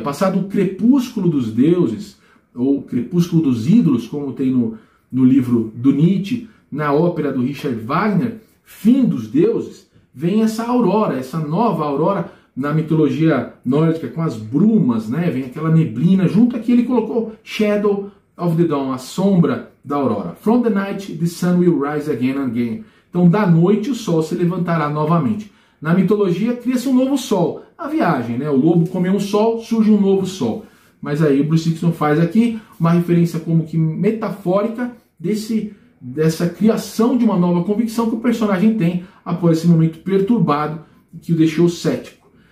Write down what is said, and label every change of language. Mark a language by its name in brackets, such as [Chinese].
[Portuguese] Passado o crepúsculo dos deuses, ou crepúsculo dos ídolos, como tem no livro do Nietzsche, na ópera do Richard Wagner, fim dos deuses, vem essa aurora, essa nova aurora na mitologia nórdica, com as brumas, né? Vem aquela neblina, junto aqui ele colocou Shadow of the Dawn, a sombra da aurora. [English] From the night the sun will rise again and again. [Portuguese] Então da noite o sol se levantará novamente. Na mitologia cria-se um novo sol, a viagem, né? O lobo comeu um sol, surge um novo sol. Mas aí o Bruce Dickinson faz aqui uma referência como que metafórica dessa criação de uma nova convicção que o personagem tem após esse momento perturbado que o deixou cético.